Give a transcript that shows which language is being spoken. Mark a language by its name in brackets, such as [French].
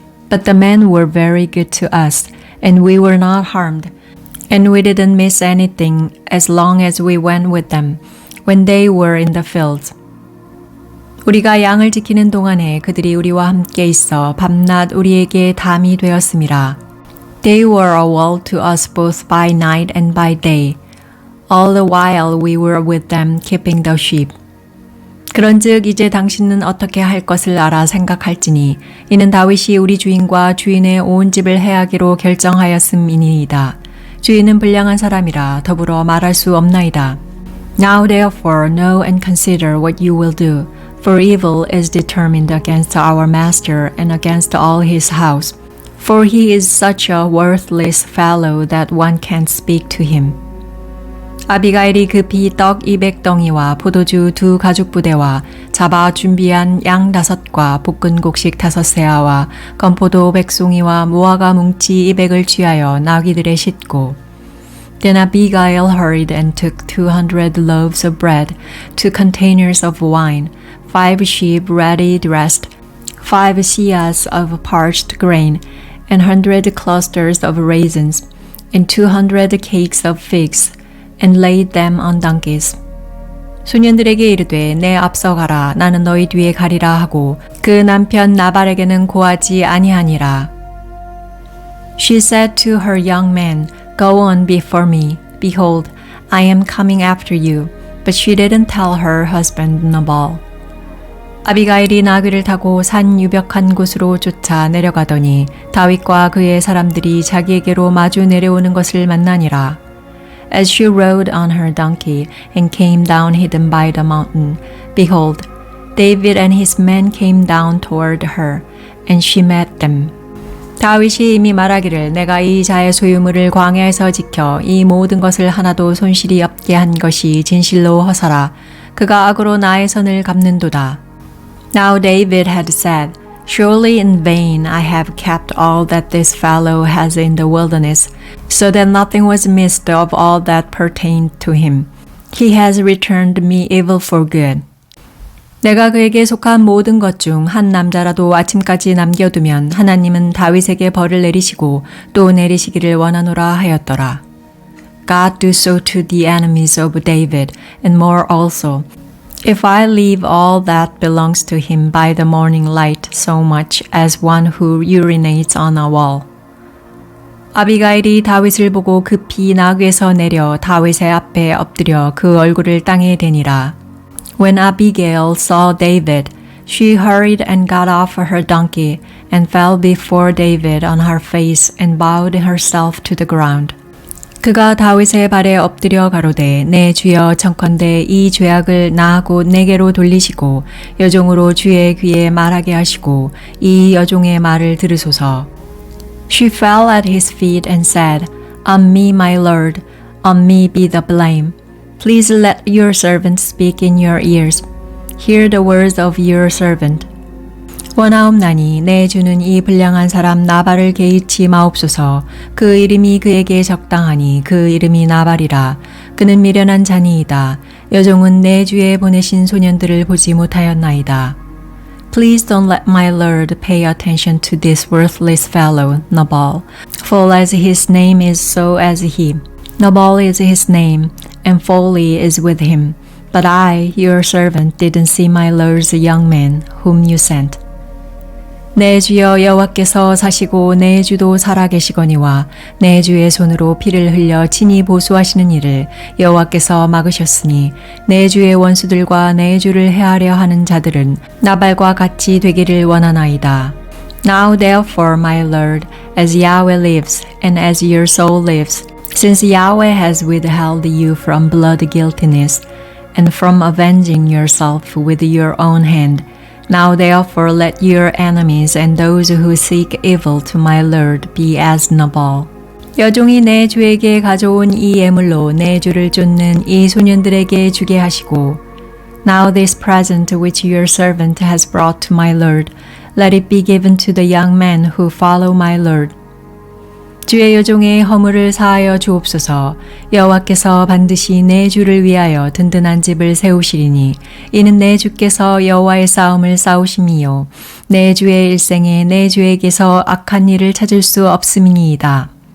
[English] But the men were very good to us, and we were not harmed, and we didn't miss anything as long as we went with them when they were in the fields. [Korean] 우리가 양을 지키는 동안에 그들이 우리와 함께 있어 밤낮 우리에게 담이 되었음이라. [English] They were a wall to us both by night and by day, all the while we were with them keeping the sheep. [Korean] 그런즉 이제 당신은 어떻게 할 것을 알아 생각할지니 이는 다윗이 우리 주인과 주인의 온 집을 해하기로 결정하였음이니이다. 주인은 불량한 사람이라 더불어 말할 수 없나이다. [English] Now therefore know and consider what you will do, for evil is determined against our master and against all his house, for he is such a worthless fellow that one can't speak to him. [Korean] 아비가일이 급히 떡 200덩이와 포도주 2 가죽부대와 잡아 준비한 양 5과 볶은 곡식 5세아와 건포도 100송이와 무화과 뭉치 200을 취하여 나귀들에 싣고 [English] Then Abigail hurried and took 200 loaves of bread, 2 containers of wine, 5 sheep ready dressed, 5 seahs of parched grain, and 100 clusters of raisins, and 200 cakes of figs, and laid them on donkeys. [Korean] 소년들에게 이르되 내 앞서 가라 나는 너희 뒤에 가리라 하고 그 남편 나발에게는 고하지 아니하니라. [English] She said to her young man, Go on before me. Behold, I am coming after you. But she didn't tell her husband Nabal. [Korean] 아비가일이 나귀를 타고 산 유벽한 곳으로 쫓아 내려가더니 다윗과 그의 사람들이 자기에게로 마주 내려오는 것을 만나니라. [English] As she rode on her donkey and came down hidden by the mountain, behold, David and his men came down toward her, and she met them. [Korean] 다윗이 이미 말하기를 내가 이 자의 소유물을 광야에서 지켜 이 모든 것을 하나도 손실이 없게 한 것이 진실로 허사라. 그가 악으로 나의 선을 갚는도다. [English] Now David had said, Surely in vain I have kept all that this fellow has in the wilderness, so that nothing was missed of all that pertained to him. He has returned me evil for good. [Korean] 내가 그에게 속한 모든 것 중 한 남자라도 아침까지 남겨두면 하나님은 다윗에게 벌을 내리시고 또 내리시기를 원하노라 하였더라. [English] God do so to the enemies of David, and more also, if I leave all that belongs to him by the morning light so much as one who urinates on a wall. [Korean] 아비가일이 다윗을 보고 급히 나귀에서 내려 다윗의 앞에 엎드려 그 얼굴을 땅에 대니라. [English] When Abigail saw David, she hurried and got off her donkey and fell before David on her face and bowed herself to the ground. [Korean] 그가 다윗의 발에 엎드려 가로되 내 주여 청컨대 이 죄악을 나하고 내게로 돌리시고 여종으로 주의 귀에 말하게 하시고 이 여종의 말을 들으소서. [English] She fell at his feet and said, On me, my lord, on me be the blame. Please let your servant speak in your ears. Hear the words of your servant. [Korean] 원하옵나니 내 주는 이 불량한 사람 나발을 개의치 마옵소서. 그 이름이 그에게 적당하니 그 이름이 나발이라. 그는 미련한 자니이다. 여종은 내 주에 보내신 소년들을 보지 못하였나이다. [English] Please don't let my lord pay attention to this worthless fellow, Nabal. For as his name is, so as he. Nabal is his name, and folly is with him. But I, your servant, didn't see my lord's young man, whom you sent. [Korean] 내 주여 여호와께서 사시고 내 주도 살아계시거니와 내 주의 손으로 피를 흘려 친히 보수하시는 일을 여호와께서 막으셨으니 내 주의 원수들과 내 주를 해하려 하는 자들은 나발과 같이 되기를 원하나이다. [English] Now therefore, my Lord, as Yahweh lives and as your soul lives, since Yahweh has withheld you from blood guiltiness and from avenging yourself with your own hand, Now therefore let your enemies and those who seek evil to my Lord be as Nabal. [Korean] 여종이 내 주에게 가져온 이 예물로 내 주를 쫓는 이 소년들에게 주게 하시고 [English] Now this present which your servant has brought to my Lord, let it be given to the young men who follow my Lord. [Korean] 주의 여종의 허물을 사하여 주옵소서. 여호와께서 반드시 내 주를 위하여 든든한 집을 세우시리니 이는 내 주께서 여호와의 싸움을 싸우심이요 내 주의 일생에 내 주에게서 악한 일을 찾을 수 없음이니이다.